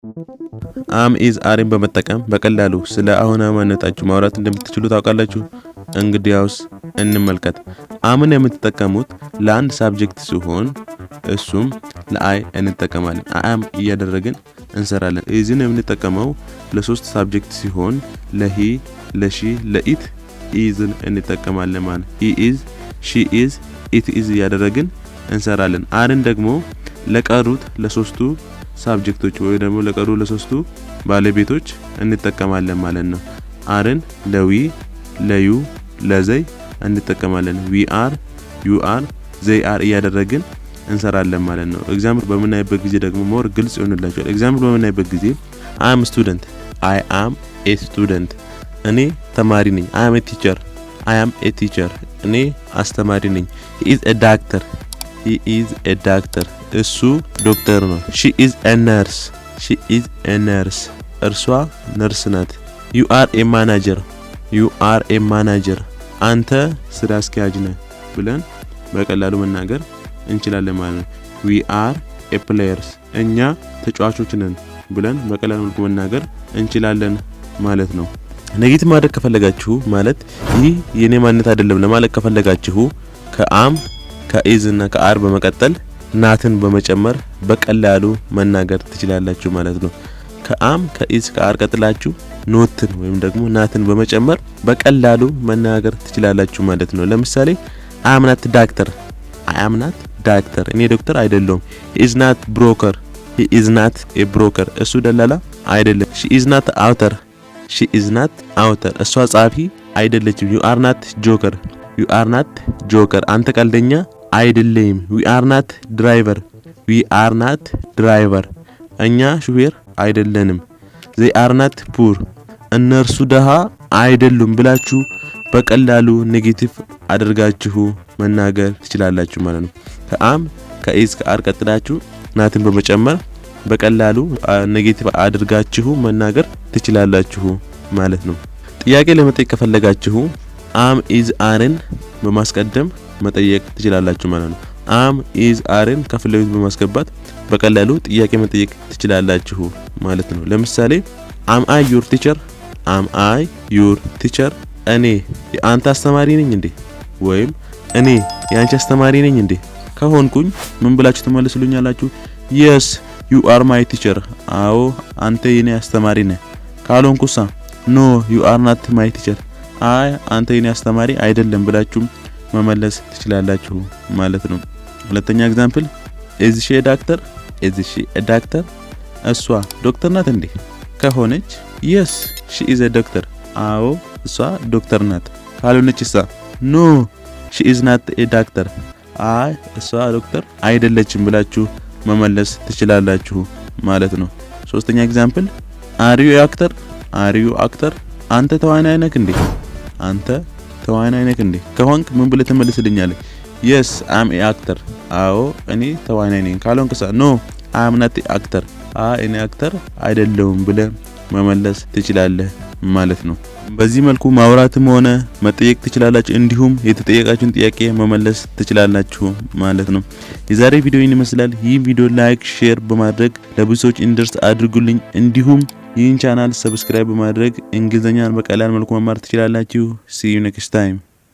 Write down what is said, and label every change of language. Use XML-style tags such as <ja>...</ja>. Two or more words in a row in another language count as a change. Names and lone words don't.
<en>am is</en> <am>አርን በመጠቀም በቀላሉ ስለ አሁናዊ ማንነታችሁ ማውራት እንደምትችሉ ታውቃላችሁ። እንግዲያውስ እንመልከት። አምን የምትጠቀሙት ለአንድ ሳብጀክት ሲሆን እሱም ለአይ እንጠቀማለን። አም እያደረግን እንሰራለን። ኢዝን የምንጠቀመው ለሶስት ሳብጀክት ሲሆን ለሂ፣ ለሺ፣ ለኢት ኢዝን እንጠቀማለን ማለት</am> <en>he is, she is, it is</en> <am>እያደረግን እንሰራለን። አርን ደግሞ ለቀሩት ለሶስቱ ሳብጀክቶች ወይ ደግሞ ለቀሩ ለሶስቱ ባለቤቶች እንጠቀማለን ማለት ነው። አርን ለዊ፣ ለዩ፣ ለዘይ እንጠቀማለን።</am> <en>we are, you are, they are</en> <am>እያደረግን እንሰራለን ማለት ነው። ኤግዛምፕል በመናይበት ጊዜ ደግሞ ሞር ግልጽ ይሆንላችኋል። ኤግዛምፕል በመናይበት ጊዜ</am> <en>I am a student, I am a student</en> <am>እኔ ተማሪ ነኝ።</am> <en>I am a teacher, I am a teacher</en> <am>እኔ አስተማሪ ነኝ።</am> <en>he is a doctor, he is a doctor</en> <am>እሱ ዶክተር ነው።</am> <en>she is a nurse, she is a nurse</en> <am>እርሷ ነርስ ናት።</am> <en>you are a manager, you are a manager</en> <am>አንተ ስራ አስኪያጅ ነህ ብለን በቀላሉ መናገር እንችላለን ማለት ነው።</am> <en>we are a players</en> <am>እኛ ተጫዋቾች ነን ብለን በቀላሉ መናገር እንችላለን ማለት ነው። ኔጌቲቭ ማድረግ ከፈለጋችሁ ማለት ይህ የኔ ማንነት አይደለም ለማለት ከፈለጋችሁ ከአም ከኢዝ እና ከአር በመቀጠል ናትን በመጨመር በቀላሉ መናገር ትችላላችሁ ማለት ነው። ከአም ከኢዝ ከአር ቀጥላችሁ ኖትን ወይም ደግሞ ናትን በመጨመር በቀላሉ መናገር ትችላላችሁ ማለት ነው። ለምሳሌ</am> <en>I am not doctor, I am not doctor</en> <am>እኔ ዶክተር አይደለሁም።</am> <en>he is not broker, he is not a broker</en> <am>እሱ ደላላ አይደለም።</am> <en>she is not author, she is not author</en> <am>እሷ ጻፊ አይደለችም።</am> <en>you are not joker, you are not joker</en> <am>አንተ ቀልደኛ አይደለም። we</am> <en>are not driver, we are not driver</en> <am>እኛ ሹፌር አይደለንም።</am> <en>they are not poor</en> <am>እነርሱ ደሃ አይደሉም ብላችሁ በቀላሉ ኔጌቲቭ አድርጋችሁ መናገር ትችላላችሁ ማለት ነው። ከአም ከኢዝ ከአር ቀጥላችሁ ናትን በመጨመር በቀላሉ ኔጌቲቭ አድርጋችሁ መናገር ትችላላችሁ ማለት ነው። ጥያቄ ለመጠየቅ ከፈለጋችሁ አም ኢዝ አርን በማስቀደም መጠየቅ ትችላላችሁ ማለት ነው። አም ኢዝ አርን ከፊት ለፊት በማስገባት በቀላሉ ጥያቄ መጠየቅ ትችላላችሁ ማለት ነው። ለምሳሌ</am> <en>am I your teacher, am I your teacher</en> <am>እኔ የአንተ አስተማሪ ነኝ እንዴ? ወይም እኔ የአንቺ አስተማሪ ነኝ እንዴ? ከሆንኩኝ ምን ብላችሁ ትመልሱልኛላችሁ?</am> <en>yes you are my teacher</en> <am>አዎ አንተ የኔ አስተማሪ ነህ። ካልሆንኩሳ</am> <en>no you are not my teacher</en> <am>አይ አንተ የኔ አስተማሪ አይደለም ብላችሁ መመለስ ትችላላችሁ ማለት ነው። ሁለተኛ ኤግዛምፕል</am> <en>is she a doctor, is she a doctor</en> <am>እሷ ዶክተር ናት እንዴ? ከሆነች</am> <en>yes she is a doctor</en> <am>አዎ እሷ ዶክተር ናት። ካልሆነችሳ</am> <en>no she is not a doctor</en> <am>አይ እሷ ዶክተር አይደለችም ብላችሁ መመለስ ትችላላችሁ ማለት ነው። ሶስተኛ ኤግዛምፕል</am> <en>are you actor, are you actor</en> <am>አንተ ተዋናይ ነህ እንዴ? አንተ ተዋናይ ነህ እንዴ? ከሆንክ ምን ብለህ ትመልስልኛለህ?</am> <en>yes I am a actor</en> <am>አዎ እኔ ተዋናይ ነኝ። ካልሆንክሳ</am> <en>no I am not a actor</en> <am>አይ እኔ አክተር አይደለሁም ብለህ መመለስ ትችላለህ ማለት ነው። በዚህ መልኩ ማውራትም ሆነ መጠየቅ ትችላላችሁ፣ እንዲሁም የተጠየቃችሁን ጥያቄ መመለስ ትችላላችሁ ማለት ነው። የዛሬ ቪዲዮ ይመስላል። ይህ ቪዲዮ</am> <en>like, share</en> <am>በማድረግ ለብዙ ሰዎች እንዲደርስ አድርጉልኝ። እንዲሁም ይህን ቻናል ሰብስክራይብ በማድረግ እንግሊዘኛን በቀላል መልኩ መማር ትችላላችሁ።</am> <en>see you next time</en>